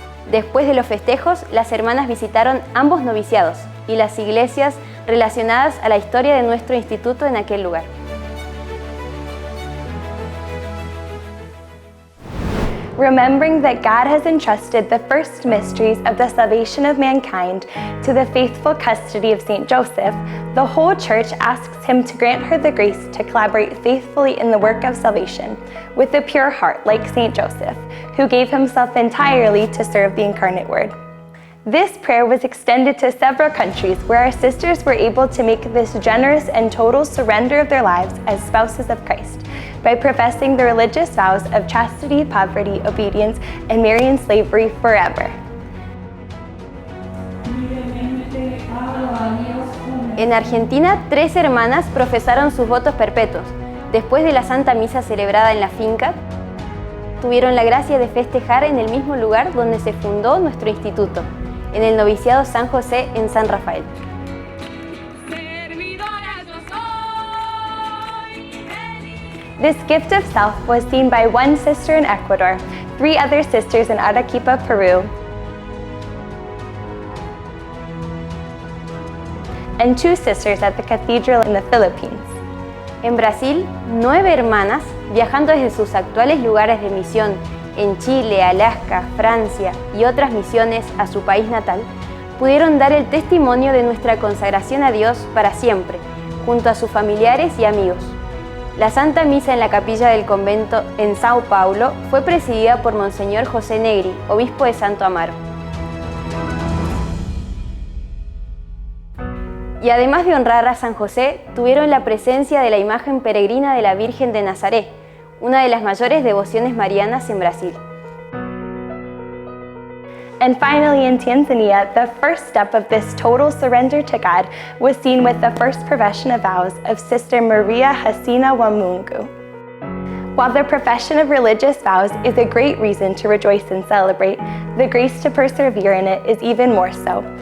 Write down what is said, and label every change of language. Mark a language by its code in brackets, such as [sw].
[es] Después de los festejos, las hermanas visitaron ambos noviciados y las iglesias relacionadas a la historia de nuestro instituto en aquel lugar. [en] Remembering that God has entrusted the first mysteries of the salvation of mankind to the faithful custody of Saint Joseph, the whole Church asks him to grant her the grace to collaborate faithfully in the work of salvation, with a pure heart like Saint Joseph, who gave himself entirely to serve the incarnate Word. This prayer was extended to several countries where our sisters were able to make this generous and total surrender of their lives as spouses of Christ by professing the religious vows of chastity, poverty, obedience, and Marian slavery forever. [es] En Argentina, 3 hermanas profesaron sus votos perpetuos. Después de la Santa Misa celebrada en la finca, tuvieron la gracia de festejar en el mismo lugar donde se fundó nuestro instituto, en el noviciado San José en San Rafael. [en] This gift of self was seen by one sister in Ecuador, 3 other sisters in Arequipa, Peru, and 2 sisters at the cathedral in the Philippines. [es] En Brasil, 9 hermanas, viajando desde sus actuales lugares de misión en Chile, Alaska, Francia y otras misiones a su país natal, pudieron dar el testimonio de nuestra consagración a Dios para siempre, junto a sus familiares y amigos. La Santa Misa en la capilla del convento en Sao Paulo fue presidida por Monseñor José Negri, obispo de Santo Amaro. Y además de honrar a San José, tuvieron la presencia de la imagen peregrina de la Virgen de Nazaret, una de las mayores devociones marianas en Brasil. [en] And finally, in Tanzania, the first step of this total surrender to God was seen with the first profession of vows of Sister Maria Hasina wa Mungu. While the profession of religious vows is a great reason to rejoice and celebrate, the grace to persevere in it is even more so.